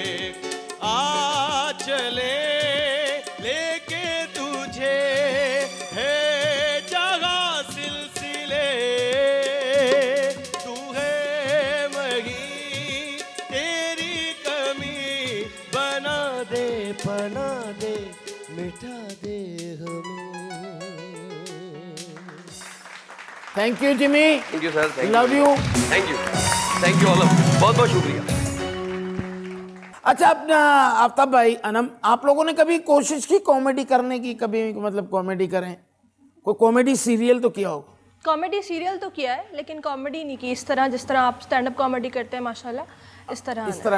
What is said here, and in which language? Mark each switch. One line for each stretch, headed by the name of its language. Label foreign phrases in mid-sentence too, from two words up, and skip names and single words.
Hindi: आ चले लेके तुझे है जगह सिलसिले तू है मही तेरी कमी बना दे पना दे मिटा दे हमें।
English: thank you Jimmy, thank you sir, love you. thank you all,
Hindi: बहुत बहुत शुक्रिया। अच्छा, अपना आफ्ताब भाई, अनम, आप लोगों ने कभी कोशिश की कॉमेडी करने की? कभी मतलब कॉमेडी करें, कोई
English: comedy serial
Hindi: तो किया होगा?
English: comedy serial
Hindi: तो किया है, लेकिन कॉमेडी नहीं की इस तरह जिस तरह आप
English: stand up comedy
Hindi: करते हैं माशाल्लाह, इस तरह